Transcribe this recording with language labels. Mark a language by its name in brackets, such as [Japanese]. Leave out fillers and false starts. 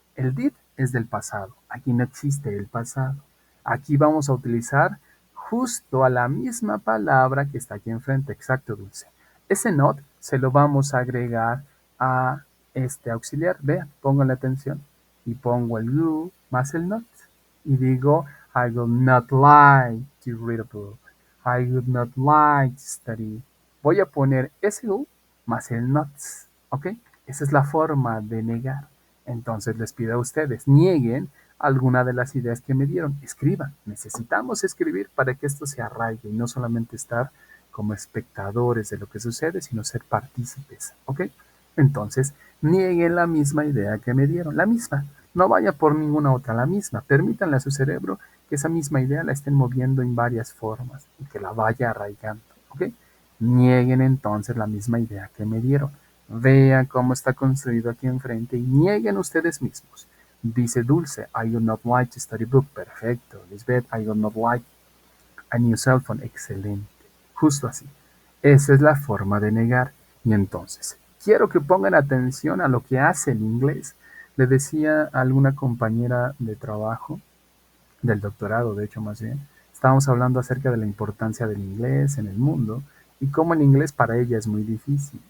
[Spanish] El did es del pasado. Aquí no existe el pasado. Aquí vamos a utilizar justo a la misma palabra que está aquí enfrente. Exacto, Dulce. Ese not se lo vamos a agregar a este auxiliar. Vean, pónganle atención. Y pongo el you más el not. [English] Y digo, I would not like to read a book. I would not like to study. [Spanish] Voy a poner ese you más el not. ¿Ok? Esa es la forma de negar. Entonces les pido a ustedes, nieguen alguna de las ideas que me dieron. Escriban. Necesitamos escribir para que esto se arraigue y no solamente estar como espectadores de lo que sucede, sino ser partícipes. ¿Ok? Entonces, nieguen la misma idea que me dieron. La misma. No vaya por ninguna otra, la misma. Permítanle a su cerebro que esa misma idea la estén moviendo en varias formas y que la vaya arraigando. ¿Ok? Nieguen entonces la misma idea que me dieron. Vean cómo está construido aquí enfrente y nieguen ustedes mismos. [English] Dice Dulce, I would not like to study book. [Spanish] Perfecto. [English] Lisbeth, I would not like a new cell phone. [Spanish] Excelente. Justo así. Esa es la forma de negar. Y entonces, quiero que pongan atención a lo que hace el inglés. Le decía a alguna compañera de trabajo, del doctorado, de hecho más bien, estábamos hablando acerca de la importancia del inglés en el mundo y cómo el inglés para ella es muy difícil.